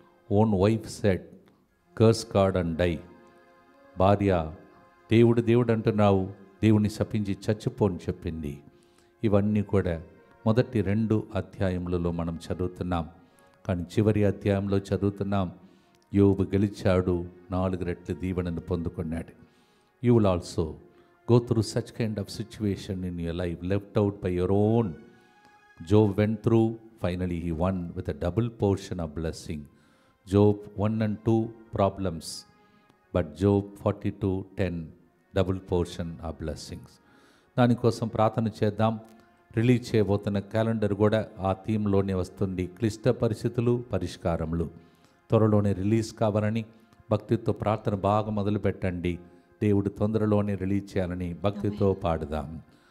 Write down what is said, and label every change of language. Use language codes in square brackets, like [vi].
[en] Own wife said, curse God and die. [te] భార్య, దేవుడు దేవుడు అంటున్నావు, దేవుని శపించి చచ్చిపోని చెప్పింది. ఇవన్నీ కూడా మొదటి 2 అధ్యాయములలో మనం చదువుతున్నాం. కానీ చివరి అధ్యాయంలో చదువుతున్నాం, యోబు గెలిచాడు, 4 రెట్లు దీవెనను పొందుకున్నాడు. [en] You will also go through such kind of situation in your life, left out by your own. Job went through, finally he won with a double portion of blessing. Job 1 and 2 problems, but Job 42:10 double portion of blessings. [te] దానికోసం ప్రార్థన చేద్దాం. Release చేయబోతున్న calendar కూడా ఆ థీమ్లోనే వస్తుంది. క్లిష్ట పరిస్థితులు, పరిష్కారములు. త్వరలోనే రిలీజ్ కావాలని భక్తితో ప్రార్థన బాగా మొదలు పెట్టండి. దేవుడు తొందరలోనే రిలీజ్ చేయాలని భక్తితో పాడుదాం.